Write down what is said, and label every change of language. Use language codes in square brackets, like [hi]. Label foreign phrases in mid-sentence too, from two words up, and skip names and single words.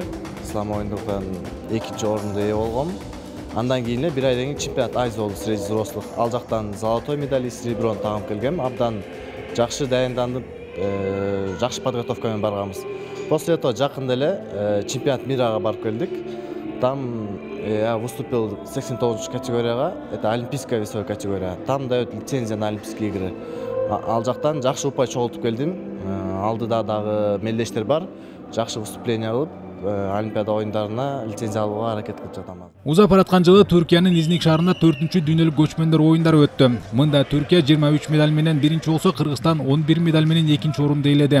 [ky] Ислам оюндардан 2-орунду ээ болгом. Андан кийин эле 1 айдан кийин чемпионат Азия болду [ru] среди взрослых. [ky] Ал жактан [ru] золотой медаль и сереброн [ky] тагып келгем. Абдан жакшы дайындандып, жакшы подготовка менен барганбыз. [ru] После этого [ky] жакында эле чемпионат мирага барып келдик. [ru] Там я выступил в 89 категорияга, это олимпийская весовая категория. Там дают лицензия на Олимпийские игры. [ky] Ал жактан жакшы упай чогултуп келдим. Алдыда дагы мелдештер бар. Жакшы выступление кылып, Олимпиада оюндарына лицензия алууга аракет кылып жатам. Узап бараткан жылы Түркиянын Изник шаарында 4-чү дүйнөлүк көчмөндөр оюндары өттү. Мында Түркия 23 медаль менен 1-чи болсо, Кыргызстан 11 медаль менен 2-орунду ээледи.